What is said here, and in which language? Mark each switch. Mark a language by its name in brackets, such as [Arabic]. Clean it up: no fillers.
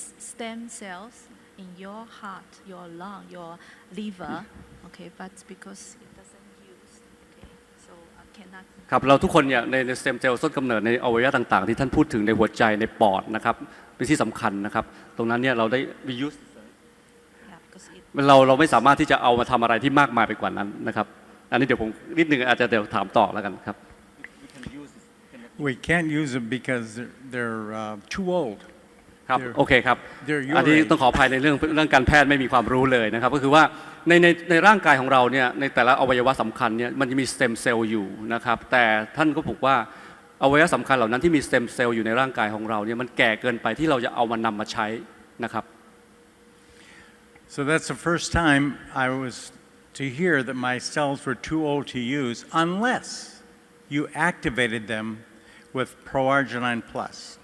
[English] Stem cells in your heart, your lung, your liver, okay, but because it doesn't use, okay, so I cannot. [Thai] ครับเราทุกคนเนี่ยในสเต็มเซลล์ต้นกำเนิดในอวัยวะต่างๆที่ท่านพูดถึงในหัวใจในปอดนะครับเป็นที่สำคัญนะครับตรงนั้นเนี่ยเราได้ reuse เราไม่สามารถที่จะเอามาทำอะไรที่มากมายไปกว่านั้นนะครับอันนี้เดี๋ยวผมนิดนึงอาจจะเดี๋ยวถามต่อแล้วกันครับ [English] We can't use them because they're too old. [Thai] ครับโอเคครับอันนี้ต้องขออภัยในเรื่องการแพทย์ไม่มีความรู้เลยนะครับก็คือว่าในร่างกายของเราเนี่ยในแต่ละอวัยวะสำคัญเนี่ยมันจะมีสเต็มเซลล์อยู่นะครับแต่ท่านก็บอกว่าอวัยวะสำคัญเหล่านั้นที่มีสเต็มเซลล์อยู่ในร่างกายของเราเนี่ยมันแก่เกินไปที่เราจะเอามานำมาใช้นะครับ [English] So that's the first time I was to hear that my cells were too old to use unless you activated them with proarginine plus.